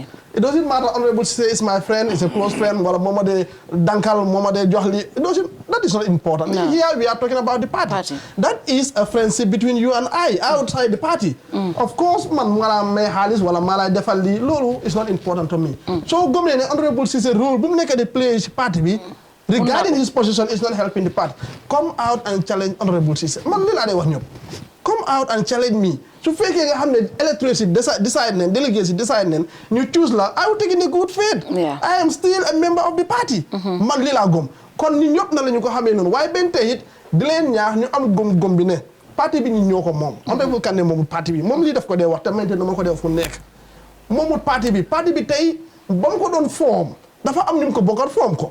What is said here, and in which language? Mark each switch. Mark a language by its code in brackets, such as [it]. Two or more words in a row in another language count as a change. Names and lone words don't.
[en] It doesn't matter Honorable Ceesay is my friend is a close friend [wo] wala mooma de dankal mooma de jox li [en] that is not important. Here we are talking about the party. That is a friendship between you and I outside the party. Of course [wo] man wala may xaalis wala maa lay defal lii loolu [en] is not important to me. [wo] So gëm ne Honorable Ceesay role bu mu nekk di play ci parti bi [en] regarding his position is not helping the party. Come out and challenge Honorable Ceesay [wo] man li laa day wax ñëpp. [en] Come out and challenge me. [wo] su fekkee nga xam ne electors yi decide nañ delegates yi decide nañ ñu choose la [en] I will take in a good faith. I am still a member of the party. [wo] man lii laa gëm kon ñu ñëpp na la ñu ko xamee noonu waaye benn tey it di leen ñaax ñu am gëm-gëm bi ne parti bi ñu ñoo ko moom. Honorable Kandeh moomul parti bi moom lii daf ko dee wax te maintenant dama ko dee fu nekk moomul parti bi tey ba mu ko doon form dafa am ñu mu ko bokkat form ko.